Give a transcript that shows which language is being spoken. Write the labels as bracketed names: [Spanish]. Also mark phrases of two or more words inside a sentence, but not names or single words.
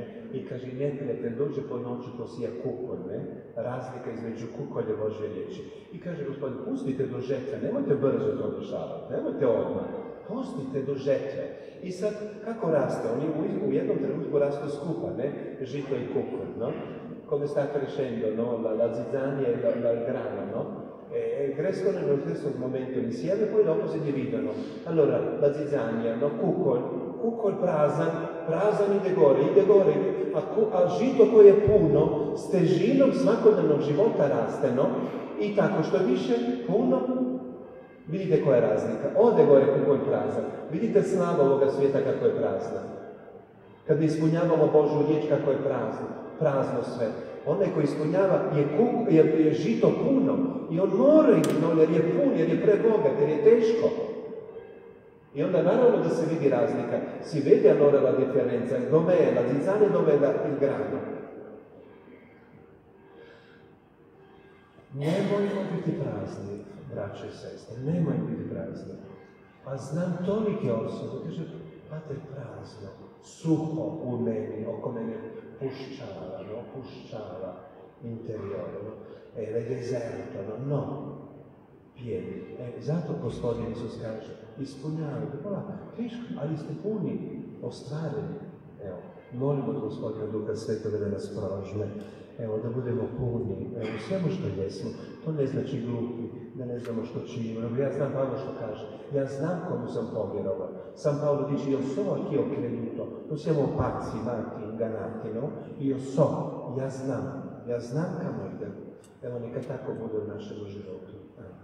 [Croatian] I kaže, neprijatelj dođe po noći posija kukolj, ne? Razlika između kukolje Božje riječi. I kaže Gospodin, pustite do žetve, nemojte brzo to dešavati, nemojte odmah. Pustite do žetve. I sad, kako raste? Oni u jednom trenutku rastu skupa, ne? Žito i kukolj, [Italian] no? Come sta crescendo, no? La zizzania e il grano, no? Crescono nello stesso momento insieme, poi dopo si dividono. Allora, la zizzania, no? [Croatian] Kukol prazan ide gore, a žito koje je puno, s težinom svakodnevnog života raste, no? I tako, što više puno, vidite koja je razlika. Ode gore kukol prazan. Vidite slavu ovoga svijeta kako je prazna. Kad ispunjavamo Božju riječ kako je prazno sve. Onaj koji ispunjava je žito puno i on mora jer je pun, jer je prebogat, jer je teško. I onda naravno da se vidi razlika. [Italian] Si vede allora la differenza, dov'è la zizzania e dov'è il grano. [Croatian] Nemojmo biti prazni, braće i sestre, nemojmo biti prazni. Pa znam tolike osobe, kaže, pater, prazno, suho u meni, oko mene puščava interiore, no? [Italian] È deserto, no? pieni. [Croatian] Zato Gospodin Isus kaže, ispunjavajte. Teško, ali ste puni, ostvareni. Evo, molimo od Gospodina Duha Svetoga da nas prožne. Evo, da budemo puni, u svemu što jesmo. To ne znači glupi, da ne znamo što činimo. Ja znam Pavlo što kaže. Ja znam komu sam povjerovao. [Italian] Sam Pavlo dice, io so a chi ho creduto. Non siamo pazzi, matti, ingannati, no? Io so, [Croatian] ja znam kamo idem. Evo, neka tako bude u našem životu.